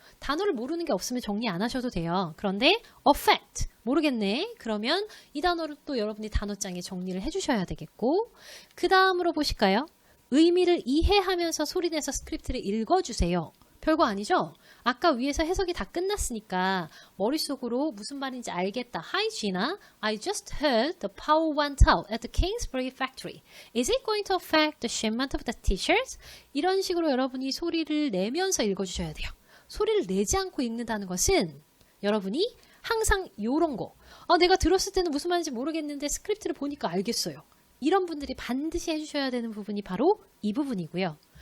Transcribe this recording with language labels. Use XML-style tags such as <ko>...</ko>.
<ko>단어를 모르는 게 없으면 정리 안 하셔도 돼요. 그런데 affect 모르겠네. 그러면 이 단어를 또 여러분이 단어장에 정리를 해주셔야 되겠고 그 다음으로 보실까요? 의미를 이해하면서 소리내서 스크립트를 읽어주세요. 별거 아니죠? 아까 위에서 해석이 다 끝났으니까 머릿속으로 무슨 말인지 알겠다.</ko> <en>Hi Gina, I just heard the power went out at the Kingsbury factory. Is it going to affect the shipment of the t-shirts?</en> <ko>이런 식으로 여러분이 소리를 내면서 읽어주셔야 돼요. 소리를 내지 않고 읽는다는 것은 여러분이 항상 요런 거 내가 들었을 때는 무슨 말인지 모르겠는데 스크립트를 보니까 알겠어요. 이런 분들이 반드시 해주셔야 되는 부분이 바로 이 부분이고요.</ko>